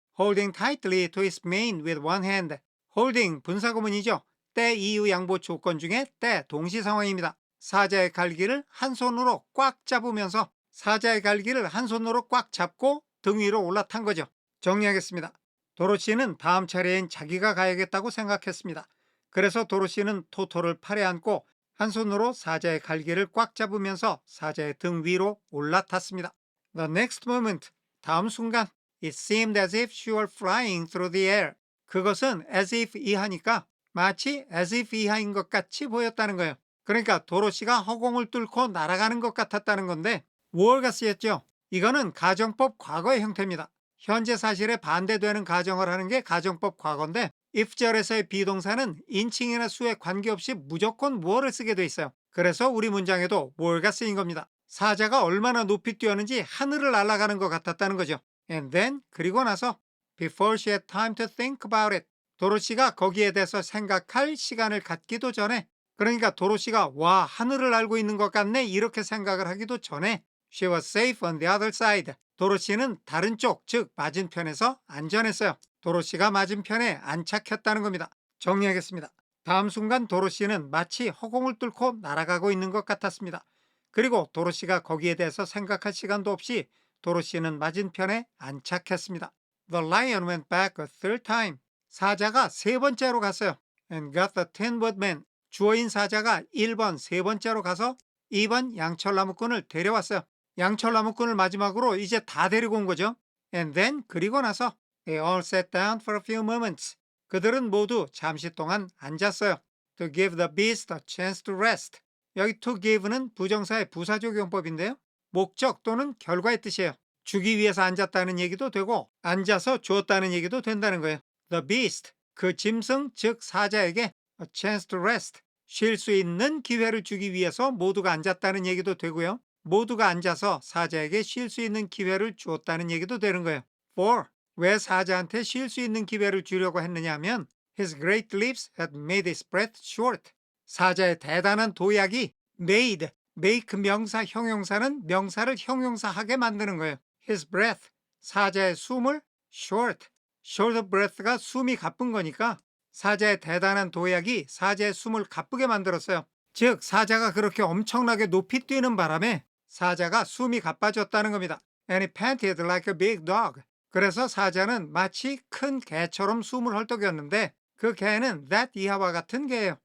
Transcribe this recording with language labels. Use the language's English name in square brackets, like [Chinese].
[English] Holding tightly to his mane with one hand. [Korean] holding 분사구문이죠. 때 이유 양보 조건 중에 때 동시 상황입니다. 사자의 갈기를 한 손으로 꽉 잡으면서 사자의 갈기를 한 손으로 꽉 잡고 등 위로 올라탄 거죠. 정리하겠습니다. 도로시는 다음 차례엔 자기가 가야겠다고 생각했습니다. 그래서 도로시는 토토를 팔에 안고 한 손으로 사자의 갈기를 꽉 잡으면서 사자의 등 위로 올라탔습니다. [English] The next moment, [Korean] 다음 순간, [English] it seemed as if she were flying through the air. [Korean] 그것은 as if 이하니까 마치 as if 이하인 것 같이 보였다는 거예요. 그러니까 도로시가 허공을 뚫고 날아가는 것 같았다는 건데 무엇가 쓰였죠? 이거는 가정법 과거의 형태입니다. 현재 사실에 반대되는 가정을 하는 게 가정법 과거인데 if절에서의 비동사는 인칭이나 수에 관계없이 무조건 mu어를 쓰게 돼 있어요. 그래서 우리 문장에도 mu어가 쓰인 겁니다. 사자가 얼마나 높이 뛰었는지 하늘을 날아가는 것 같았다는 거죠. [English] And then [Korean] 그리고 나서 [English] before she had time to think about it. [Korean] 도로시가 거기에 대해서 생각할 시간을 갖기도 전에 그러니까 도로시가 와 하늘을 알고 있는 것 같네 이렇게 생각을 하기도 전에 [English] She was safe on the other side. [Korean] 도로시는 다른 쪽, 즉 맞은편에서 안전했어요. 도로시가 맞은편에 안착했다는 겁니다. 정리하겠습니다. 다음 순간 도로시는 마치 허공을 뚫고 날아가고 있는 것 같았습니다. 그리고 도로시가 거기에 대해서 생각할 시간도 없이 도로시는 맞은편에 안착했습니다. [English] The lion went back a third time. [Korean] 사자가 세 번째로 갔어요. [English] And got the tin woodman. [Korean] 주어인 사자가 1번 세 번째로 가서 2번 양철나무꾼을 데려왔어요. 양철나무꾼을 마지막으로 이제 다 데리고 온 거죠. [English] And then [Korean] 그리고 나서 [English] they all sat down for a few moments. [Korean] 그들은 모두 잠시 동안 앉았어요. [English] To give the beast a chance to rest. [Korean] 여기 to give는 부정사의 부사적용법인데요. 목적 또는 결과의 뜻이에요. 주기 위해서 앉았다는 얘기도 되고 앉아서 주었다는 얘기도 된다는 거예요. [English] The beast, [Korean] 그 짐승 즉 사자에게 [English] a chance to rest, [Korean] 쉴 수 있는 기회를 주기 위해서 모두가 앉았다는 얘기도 되고요. 모두가 앉아서 사자에게 쉴 수 있는 기회를 주었다는 얘기도 되는 거예요. For, 왜 사자한테 쉴 수 있는 기회를 주려고 했느냐 하면 [English] His great leaps had made his breath short. [Korean] 사자의 대단한 도약이 made, make 명사 형용사는 명사를 형용사하게 만드는 거예요. His breath, 사자의 숨을 short, short breath가 숨이 가쁜 거니까 사자의 대단한 도약이 사자의 숨을 가쁘게 만들었어요. 즉 사자가 그렇게 엄청나게 높이 뛰는 바람에 사자가 숨이 가빠졌다는 겁니다. [English] And he panted like a big dog. [Korean] 그래서 사자는 마치 큰 개처럼 숨을 헐떡였는데 그 개는 that 이하와 같은 개예요.